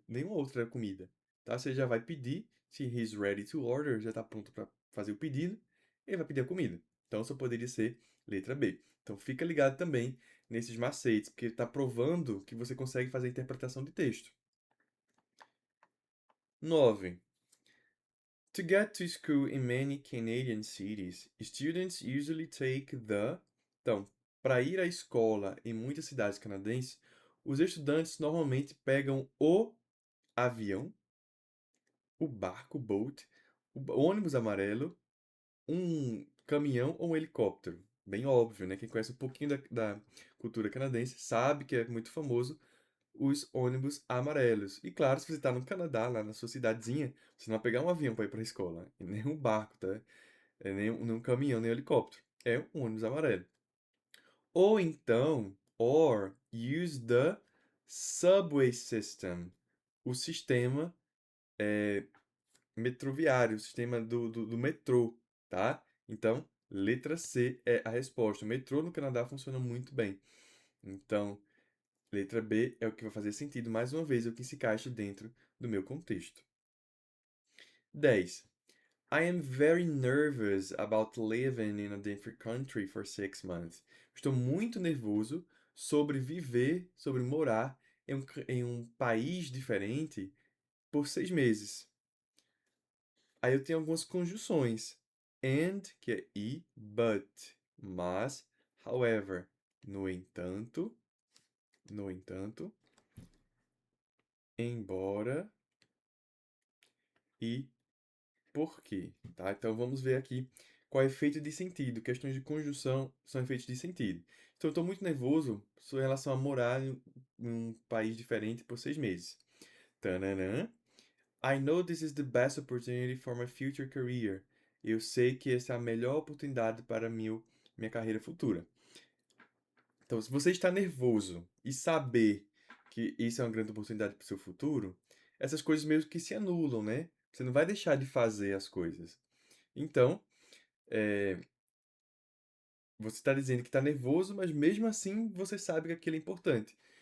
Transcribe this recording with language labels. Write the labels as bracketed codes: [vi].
[pt] Nenhuma outra comida. Tá? Você já vai pedir, se [en] he's ready to order, [pt] já está pronto para fazer o pedido, ele vai pedir a comida. Então só poderia ser letra B. Então fica ligado também nesses macetes, porque está provando que você consegue fazer a interpretação de texto. 9. [en] To get to school in many Canadian cities, students usually take the. [pt] Então, para ir à escola em muitas cidades canadenses, os estudantes normalmente pegam o avião, o barco, boat, o ônibus amarelo, um caminhão ou um helicóptero. Bem óbvio, né? Quem conhece um pouquinho da cultura canadense sabe que é muito famoso os ônibus amarelos. E claro, se você está no Canadá, lá na sua cidadezinha, você não vai pegar um avião para ir para a escola, e nem um barco, tá? Nem um caminhão, nem um helicóptero. É um ônibus amarelo. Ou então, [en] or use the subway system, [pt] o sistema metroviário, o sistema do metrô, tá? Então, letra C é a resposta. O metrô no Canadá funciona muito bem. Então, letra B é o que vai fazer sentido, mais uma vez, é o que se encaixa dentro do meu contexto. 10. [en] I am very nervous about living in a different country for 6 months. [pt] Estou muito nervoso sobre viver, sobre morar em um país diferente por 6 meses. Aí eu tenho algumas conjunções. And, que é e, but, mas, however, no entanto, embora e porque, tá? Então vamos ver aqui qual é o efeito de sentido. Questões de conjunção são efeitos de sentido. Então eu estou muito nervoso em relação a morar em um país diferente por 6 meses. Tananã. [en] I know this is the best opportunity for my future career. [pt] Eu sei que essa é a melhor oportunidade para minha carreira futura. Então, se você está nervoso e saber que isso é uma grande oportunidade para o seu futuro, essas coisas meio que se anulam, né? Você não vai deixar de fazer as coisas. Então, é, você está dizendo que está nervoso, mas mesmo assim você sabe que aquilo é importante.